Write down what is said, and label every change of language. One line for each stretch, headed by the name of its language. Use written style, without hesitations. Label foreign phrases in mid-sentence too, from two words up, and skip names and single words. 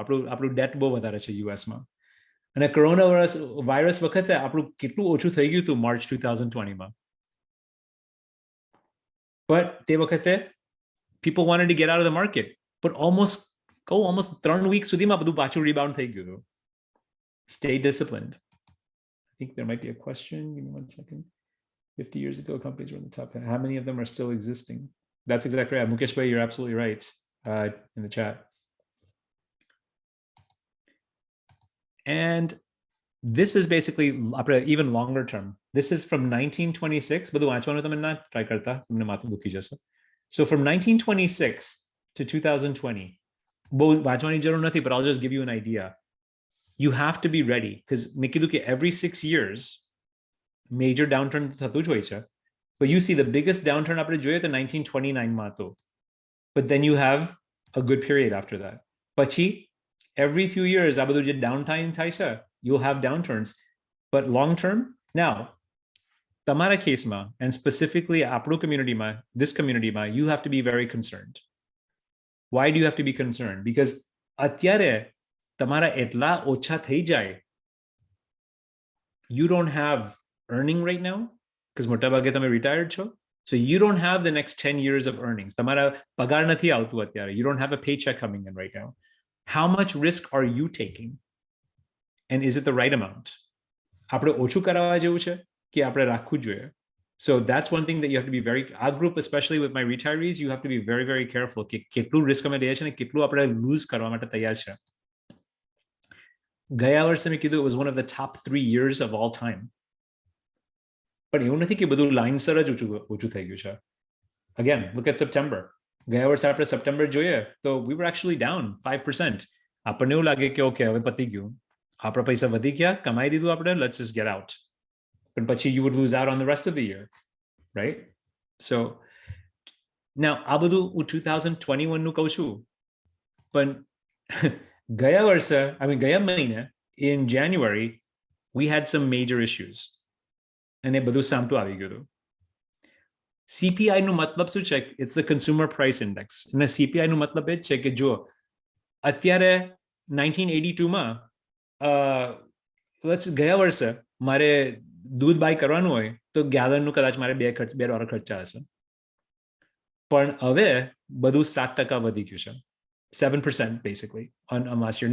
Gujarati: આપણું ડેટ બહુ વધારે છે યુએસમાં. અને કોરોના વાયરસ વખતે આપણું કેટલું ઓછું થઈ ગયું હતું માર્ચ 2020 માં.
English: But
Gujarati: તે વખતે
English: people wanted to get out of the market, but almost 3 weeks
Gujarati: સુધીમાં બધું પાછું
English: rebound
Gujarati: થઈ ગયું.
English: Stay disciplined. I think there might be a question. Give me 1 second. 50 years ago, companies were in the top 10. How many of them are still existing? That's exactly right. Mukesh bhai, you're absolutely right in the chat. And this is basically even longer term. This is from 1926. So from 1926 to 2020, but I'll just give you an idea. you have to be ready, because
Gujarati: મેં કીધું કે
English: every 6 years major downturn
Gujarati: થતું જ હોય છે.
English: But you see the biggest downturn
Gujarati: આપણે જોઈએ તો 1929 માં હતો.
English: But then you have a good period after that.
Gujarati: પછી
English: every few years
Gujarati: આ બધું જે downtime થાય છે,
English: you'll have downturns. But long term, now
Gujarati: તમારા કેસમાં,
English: and specifically આપણું communityમાં, this communityમાં, you have to be very concerned. Why do you have to be concerned?
Gujarati: Because અત્યારે તમારા એટલા ઓછા થઈ જાય,
English: you don't have earning right now, because
Gujarati: મોટાભાગે તમે
English: retired છો, so you don't have the next 10 years of earnings.
Gujarati: તમારા પગાર નથી આવતું અત્યારે.
English: You don't have a paycheck coming in right now. How much risk are you taking? And is it the right amount?
Gujarati: આપણે ઓછું કરાવવા જેવું છે કે આપણે રાખવું જોઈએ?
English: So that's one thing that you have to be very, our group, especially with my retirees, you have to be very, very careful
Gujarati: કે કેટલું
English: risk
Gujarati: અમે લઈએ છીએ અને કેટલું આપણે
English: lose
Gujarati: કરવા માટે તૈયાર છે. ગયા વર્ષે મેં કીધું
English: it was one of the top 3 years of all time.
Gujarati: પણ એવું નથી કે બધું લાઇનસર જ ઊંચું થઈ ગયું છે.
English: Again, look at September.
Gujarati: ગયા વર્ષે આપણે સપ્ટેમ્બર જોઈએ તો
English: we were actually down 5%.
Gujarati: આપણને એવું લાગે કે ઓકે હવે પતી ગયું, આપણા પૈસા વધી ગયા, કમાઈ દીધું આપણે,
English: let's just get out. But પછી you would lose out on the rest of the year, right? So now
Gujarati: આ બધું હું 2021 નું કહું છું, પણ ગયા વર્ષે, ગયા મહિને
English: in January we had some major issues
Gujarati: અને બધું સામટું આવી ગયું હતું. CPI નું મતલબ શું છે?
English: It's the consumer price index.
Gujarati: અને CPI નું મતલબ એ જ છે કે જો અત્યારે 1982 માં ગયા વર્ષે મારે દૂધ બાય કરવાનું હોય તો ગેલનનું કદાચ મારે $2 ખર્ચા હશે, પણ હવે બધું 7% વધી ગયું છે,
English: 7% basically on last year.